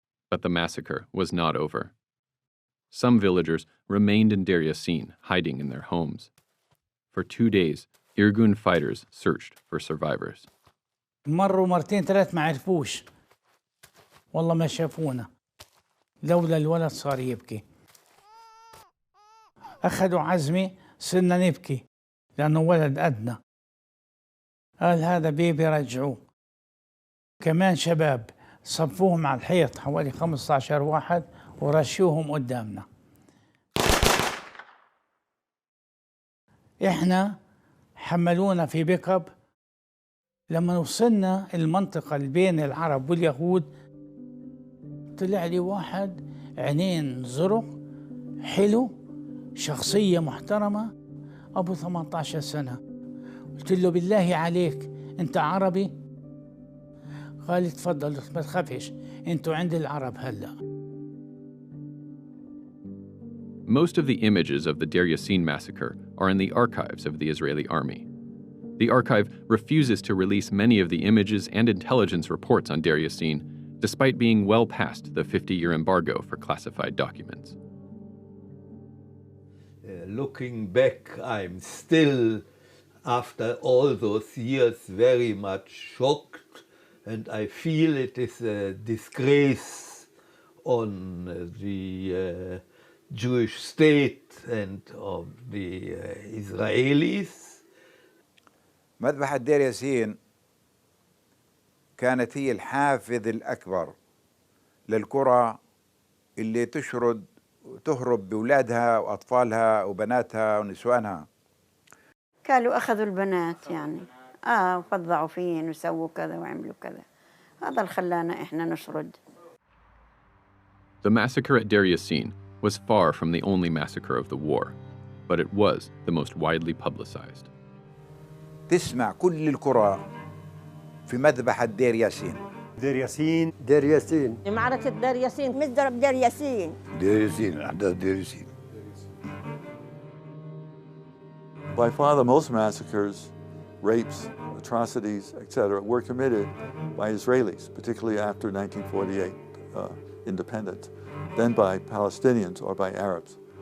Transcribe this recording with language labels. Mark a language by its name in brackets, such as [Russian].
[English] But the massacre was not over. Some villagers remained in Dayr Yasin, hiding in their homes. For 2 days, Irgun fighters searched for survivors. [Arabic] مروا مرتين ثلاث ما عرفوش، والله ما شافونا، لولا الولد صار يبكي. أخذوا عزمي صرنا نبكي لأنه ولد أدنى. قال هذا بيبي رجعوه. كمان شباب صفوهم على الحيط حوالي 15 واحد ورشوهم قدامنا. احنا حملونا في بيك اب. لما وصلنا المنطقة اللي بين العرب واليهود طلع لي واحد عينين زرق حلو، شخصية محترمة، أبو 18 سنة. قلت له بالله عليك أنت عربي؟ قال لي تفضل ما تخافش أنتوا عند العرب هلأ. [English] Most of the images of the Dayr Yasin massacre are in the archives of the Israeli army. The archive refuses to release many of the images and intelligence reports on Dayr Yasin, despite being well past the 50-year embargo for classified documents. Looking back, I'm still, after all those years, very much shocked, and I feel it is a disgrace on the Jewish state and of the Israelis. [Arabic] مذبحة دير ياسين كانت هي الحافز الأكبر للقرى اللي تهرب بأولادها وأطفالها وبناتها ونسوانها. قالوا أخذوا البنات يعني وفضعوا فين وسووا كذا وعملوا كذا. هذا اللي خلانا إحنا نشرد. [English] The massacre at Dayr Yasin was far from the only massacre of the war, but it was the most widely publicized. [Arabic] تسمع كل القرى في مذبحة دير ياسين دير ياسين. دير ياسين. معركة دير ياسين، مزرعة دير ياسين. دير ياسين، أحداث دير ياسين. [English] By far the most massacres, rapes, atrocities, etc., were committed by Israelis, particularly after 1948 independence, then by Palestinians or by Arabs.